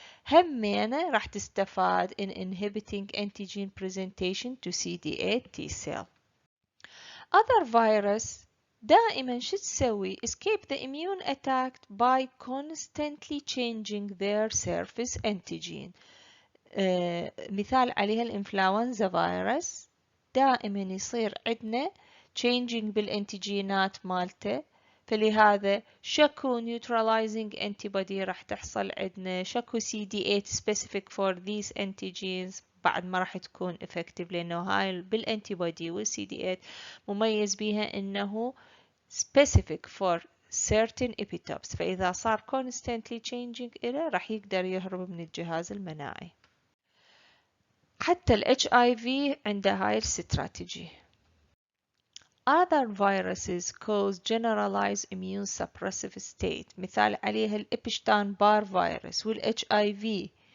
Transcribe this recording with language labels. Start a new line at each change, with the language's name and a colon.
Arabic: همينة راح تستفاد
English: in inhibiting antigen presentation to CD8 T cell. Other virus
Arabic: دائما شو تسوي؟
English: escape the immune attack by constantly changing their surface antigen.
Arabic: مثال عليها الانفلونزا فيروس، دائما يصير عندنا changing بالانتيجينات مالته، فلهذا شكو neutralizing antibody راح تحصل عندنا، شكو CD8
English: specific for these antigens
Arabic: بعد ما راح تكون effective، لأنه هاي بالانتيبودي والCD8 مميز بيها أنه
English: specific for certain epitopes،
Arabic: فإذا صار
English: constantly changing
Arabic: إله راح يقدر يهرب من الجهاز المناعي. حتى ال HIV عنده هاي الاستراتيجي.
English: Other viruses cause generalized immune suppressive state،
Arabic: مثال عليها
English: الإبشتاين Barr virus وال HIV.